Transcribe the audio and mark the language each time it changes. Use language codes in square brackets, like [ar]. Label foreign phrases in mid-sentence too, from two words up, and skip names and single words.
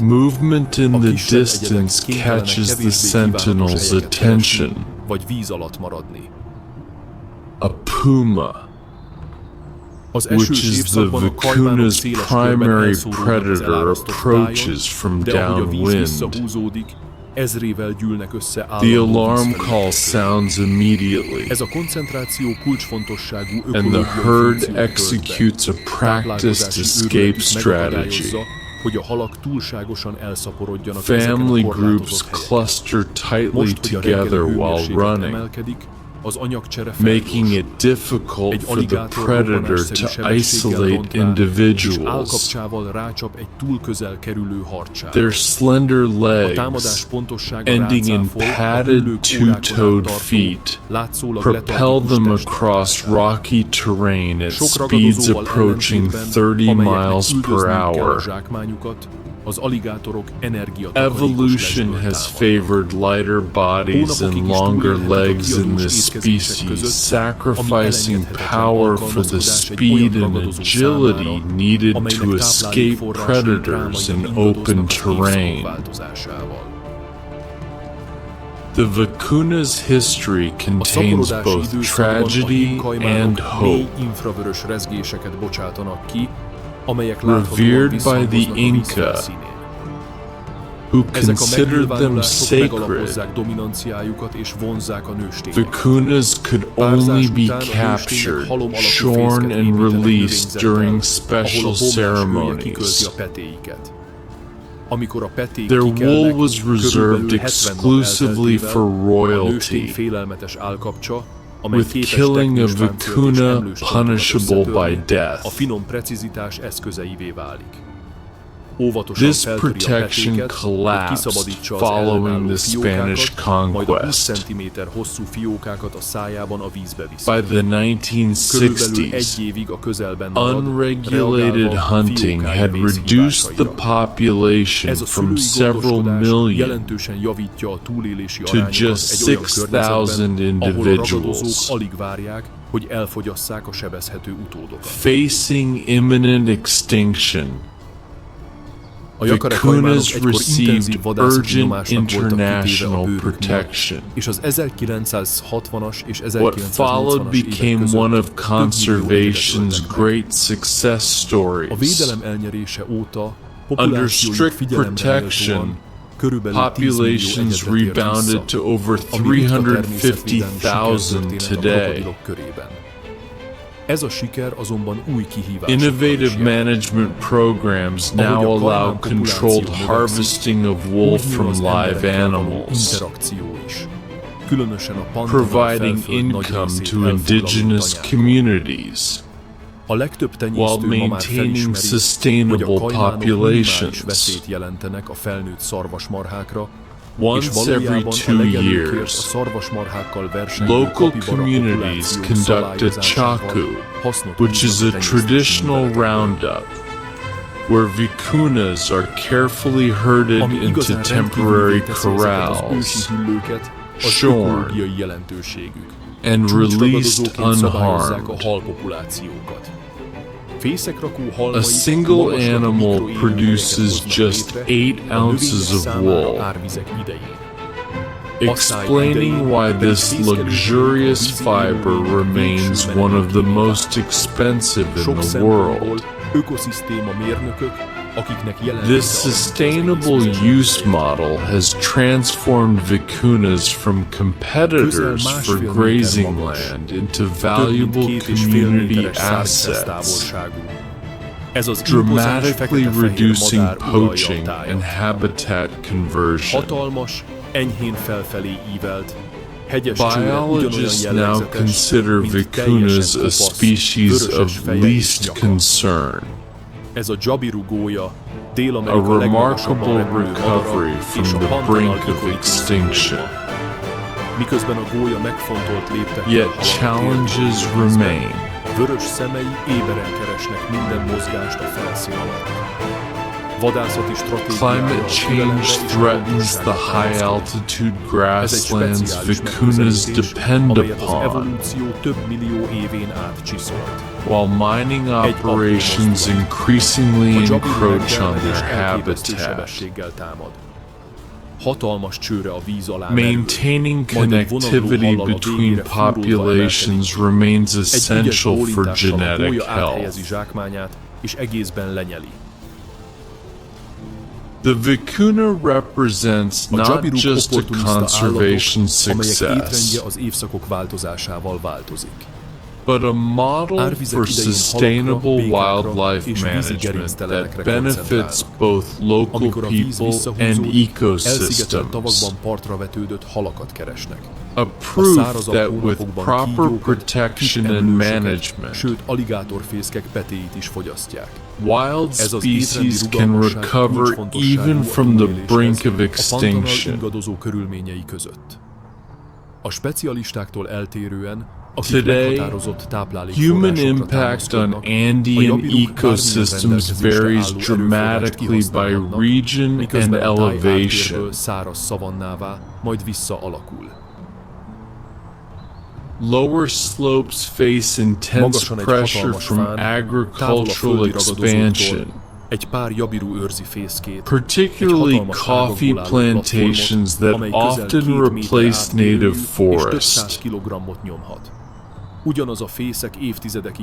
[en] Movement in [hu] A [en] the [hu] kisebb egyedek [en] distance [hu] kénytelenek [en] catches the [hu] kevésbé kívánatos [en] sentinel's [hu] helyeket keresni, [en] attention. [hu] vagy víz alatt maradni. [en] A puma, [hu] Az [en] which [hu] esős [en] is the [hu] évszakban a kajmánok [en] vicuna's [hu] széles körben [en] primary [hu] elszóródnak az [en] predator, [hu] elárasztott [en] approaches [hu] tájon, [en] from [hu] de ahogy a víz [en] downwind. [hu] visszahúzódik, ezrével gyűlnek össze [en] The [hu] állandó [en] alarm [hu] vízfelületek. [en] call sounds immediately, [hu] Ez a koncentráció kulcsfontosságú [en] and the [hu] ökológiai [en] herd [hu] funkciót tölt be. [en] executes a practiced [hu] Táplálkozási [en] escape [hu] őrületük [en] strategy. [hu] megakadályozza, hogy a halak túlságosan elszaporodjanak [en] Family [hu] ezeken a [en] groups [hu] korlátozott helyeken. [en] cluster tightly [hu] Most, hogy a reggeli [en] together while [hu] hőmérséklet [en] running, [hu] emelkedik, az anyagcsere [en] making [hu] felgyorsul. [en] it difficult [hu] Egy [en] for the [hu] aligátor [en] predator [hu] robbanásszerű [en] to [hu] sebességgel [en] isolate [hu] ront rá, és [en] individuals. [hu] állkapcsával rácsap egy túl közel kerülő harcsára. [en] Their slender [hu] A támadás [en] legs, [hu] pontossága [en] ending in [hu] rácáfol, a [en] padded [hu] hullők órákon át [en] two-toed [hu] tartó, [en] feet, [hu] látszólag [en] propel [hu] letargikus [en] them [hu] testtartását. [en] across rocky terrain at [hu] Sok [en] speeds [hu] ragadozóval [en] approaching [hu] ellentétben, [en] 30 [hu] amelyeknek [en] miles per [hu] üldözniük kell a [en] hour. [hu] zsákmányukat, az aligátorok energiatakarékos [en] Evolution [hu] lesből [en] has [hu] támadnak. [en] favored lighter bodies and [hu] Hónapokig is [en] longer [hu] túlélhetnek a [en] legs in [hu] diadós [en] this [hu] étkezések [en] species, [hu] között, [en] sacrificing [hu] elengedhetetlen [en] power for the [hu] alkalmazkodás egy [en] speed [hu] olyan [en] and [hu] ragadozó [en] agility [hu] számára, [en] needed [hu] amelynek [en] to escape [hu] táplálékforrásai [en] predators [hu] drámaian [en] in open [hu] ingadoznak az évszakok [en] terrain. [hu] változásával. [en] The vicuna's history [hu] A [en] contains [hu] szaporodási [en] both [hu] időszakban a [en] tragedy [hu] hímkajmánok [en] and [hu] mély [en] hope. [hu] infravörös rezgéseket bocsátanak ki, amelyek láthatóan [en] Revered by [hu] visszhangoznak [en] the [hu] a víz [en] Inca, [hu] felszínén. [en] who [hu] Ezek a [en] considered them [hu] megnyilvánulások [en] sacred, [hu] megalapozzák dominanciájukat és vonzzák a nőstényeket. [en] vicunas could [hu] Párzás [en] only be [hu] után a nőstények [en] captured, [hu] halom alakú [en] shorn [hu] fészket [en] and [hu] építenek [en] released [hu] növényzettel, [en] during [hu] ahol [en] special [hu] a bomlás hője kikölti [en] ceremonies. [hu] a petéiket. Amikor a peték [en] Their [hu] kikelnek, [en] wool was reserved [hu] körülbelül 70 nap [en] exclusively [hu] elteltével [en] for [hu] a nőstény [en] royalty, [hu] félelmetes állkapcsa, amely [en] with [hu] képes [en] killing a [hu] teknős páncélt és [en] vicuna [hu] emlős csontokat [en] punishable by [hu] összetörni, a [en] death. [hu] finom precizitás eszközeivé válik. Óvatosan [en] This [hu] feltöri a [en] protection [hu] petéket, hogy [en] collapsed [hu] kiszabadítsa az [en] following [hu] ellenálló [en] the Spanish [hu] fiókákat, majd a 20 [en] conquest. [hu] cm hosszú fiókákat a szájában a vízbe viszi. [en] By the [hu] Körülbelül [en] 1960s, [hu] egy évig a közelben marad, [en] unregulated [hu] reagálva [en] hunting [hu] fiókái [en] had reduced the [hu] vészhívásaira. [en] population [hu] Ez a [en] from [hu] szülői [en] several [hu] gondoskodás [en] million [hu] jelentősen javítja a túlélési [en] to [hu] arányokat [en] just [hu] egy olyan [en] 6,000 [hu] környezetben, ahol a ragadozók [en] individuals. [hu] alig várják, hogy elfogyasszák a sebezhető utódokat. [en] Facing imminent extinction, [hu] A jaguárok kajmánok [en] vicunas [hu] egykor [en] received [hu] intenzív vadászati [en] urgent [hu] nyomásnak voltak kitéve a [en] international [hu] bőrük miatt, [en] protection. [hu] és az 1960-as és [en] What followed [hu] 1980-as évek [en] became [hu] között [en] one of [hu] több millió [en] conservation's [hu] életet öltek meg. [en] great success [hu] A [en] stories. [hu] védelem elnyerése óta [en] Under [hu] populációjuk [en] strict [hu] figyelemre [en] protection, [hu] méltóan körülbelül 10 millió [en] populations [hu] egyedet ér [en] rebounded [hu] vissza, [en] to over [hu] ami ritka természetvédelmi [en] 350,000 [hu] sikertörténet a [en] today. [hu] krokodilok körében. Ez a siker azonban új kihívásokkal [en] Innovative [hu] is jár. [en] management programs now allow controlled harvesting of wool from live animals, [hu] interakció is. Különösen a pantona [en] providing [hu] felföld nagy [en] income [hu] részét [en] to [hu] elfoglaló [en] indigenous [hu] tanyák. [en] communities, [hu] A legtöbb [en] while [hu] tenyésztő ma már [en] maintaining [hu] felismeri, hogy a [en] sustainable [hu] kajmánok minimális [en] populations. [hu] veszélyt jelentenek a felnőtt szarvasmarhákra, és [en] Once every [hu] valójában [en] 2 [hu] a legelőkért a [en] years, [hu] szarvasmarhákkal versengő [en] local [hu] kapibara [en] communities [hu] populációk [en] conduct a [hu] szabályozásával [en] chaku, [hu] hasznot [en] which is a [hu] húznak tenyésztési [en] traditional [hu] műveletekből. [en] roundup, where vicuñas are carefully herded [hu] Ami [en] into [hu] igazán [en] temporary [hu] rendkívüli teszi ezeket az [en] corrals, [hu] ősi hüllőket, az [en] shorn, [hu] ökológiai jelentőségük. [en] and released [hu] Csúcsragadozóként szabályozzák a [en] unharmed. [hu] halpopulációkat. Fészekrakó [en] A [hu] halmai [en] single [hu] magaslatú [en] animal [hu] mikroélőhelyeket [en] produces [hu] hoznak [en] just [hu] létre [en] 8 [hu] a [en] ounces [hu] növények [en] of [hu] számára [en] wool, [hu] árvizek idején. [en] explaining why this luxurious fiber remains one of the most expensive [hu] Sok [en] in the [hu] szempontból [en] world. [hu] ökoszisztéma mérnökök, akiknek [en] This [hu] jelentése [en] sustainable use model has transformed vicuñas from competitors for grazing land into valuable community assets, [hu] Ez az [en] dramatically reducing poaching and habitat conversion. [hu] hatalmas, enyhén felfelé ívelt, hegyes csőre ugyanolyan [en] Biologists now [hu] jellegzetes, [en] consider [hu] mint [en] vicuñas [hu] teljesen [en] a [hu] kopasz, [en] species [hu] vöröses [en] of [hu] feje és [en] least [hu] nyaka. [en] concern. [hu] Ez a Jabiru gólya, [en] A [hu] Dél-Amerika legmagasabban [en] remarkable [hu] repülő [en] recovery [hu] madara [en] from [hu] és a [en] the [hu] Pantanal [en] brink of [hu] ökológiai [en] extinction. [hu] Miközben a gólya megfontolt léptekkel [en] Yet [hu] halad [en] challenges [hu] térképben, [en] remain. [hu] vörös szemei éberen keresnek minden mozgást a felszín alatt. Vadászati stratégiája [en] Climate [hu] a türelemre [en] change [hu] és a [en] threatens the [hu] pontosságra [en] high [hu] támaszkodik. [en] altitude [hu] Ez egy [en] grasslands [hu] speciális [en] vicuñas [hu] megközelítés, [en] depend [hu] amelyet az [en] upon, [hu] evolúció több millió évén át csiszolt. [en] while mining operations increasingly [hu] A Jabiru [en] encroach on [hu] megtermelés [en] their [hu] elképesztő [en] habitat. [hu] sebességgel támad. Hatalmas csőre a víz alá [en] Maintaining [hu] merül, majd egy vonalú [en] connectivity [hu] hallal a [en] between [hu] végére fúródva [en] populations [hu] emelkedik. [en] remains [hu] Egy ügyes [en] essential for [hu] bólintással a [en] genetic [hu] gólya áthelyezi [en] health. [hu] zsákmányát, és egészben lenyeli. [en] The vicuña represents [hu] A [en] not [hu] Jabiruk [en] just a [hu] opportunista [en] conservation [hu] állatok, amelyek [en] success, [hu] étrendje az évszakok változásával változik. [en] but a model [hu] Árvizek [en] for [hu] idején [en] sustainable [hu] halakra, békákra [en] wildlife [hu] és vízi [en] management that [hu] gerinctelenekre [en] benefits [hu] koncentrálnak. [en] both local [hu] Amikor a víz [en] people [hu] visszahúzódik, [en] and [hu] elszigetelt [en] ecosystems. [hu] tavakban partra vetődött halakat keresnek. [en] A proof [hu] szárazabb [en] that with [hu] hónapokban [en] proper [hu] kígyókat, [en] protection and [hu] kisemlősöket, [en] management, [hu] sőt aligátorfészkek petéit is fogyasztják. [en] wild [hu] Ez az [en] species [hu] étrendi [en] can [hu] rugalmasság [en] recover [hu] kulcsfontosságú [en] even [hu] a [en] from the [hu] túléléshez [en] brink of [hu] a Pantanal [en] extinction. [hu] ingadozó körülményei között. A specialistáktól eltérően, akik [en] Today, [hu] meghatározott [en] human [hu] táplálékforrásokra [en] impact on [hu] támaszkodnak, a [en] Andean [hu] Jabiruk bármilyen [en] ecosystems [hu] rendelkezésre [en] varies [hu] álló [en] dramatically [hu] erőforrást [en] by [hu] kihasználhatnak, [en] region and [hu] miközben a táj [en] elevation. [hu] háttérből száraz szavannává, majd visszaalakul. [en] Lower slopes face intense [hu] Magasan egy [en] pressure [hu] hatalmas [en] from [hu] fán, távol a [en] agricultural [hu] földi ragadozóktól, [en] expansion, [hu] egy pár Jabiru őrzi fészkét, [en] particularly [hu] egy hatalmas [en] coffee [hu] ágakból álló [en] plantations [hu] platformot, [en] that [hu] amely közel 2 [en] often [hu] méter [en] replace [hu] átmérőjű [en] native [hu] és több [en] forest. [hu] 100 kilogrammot nyomhat. Ugyanaz a fészek évtizedekig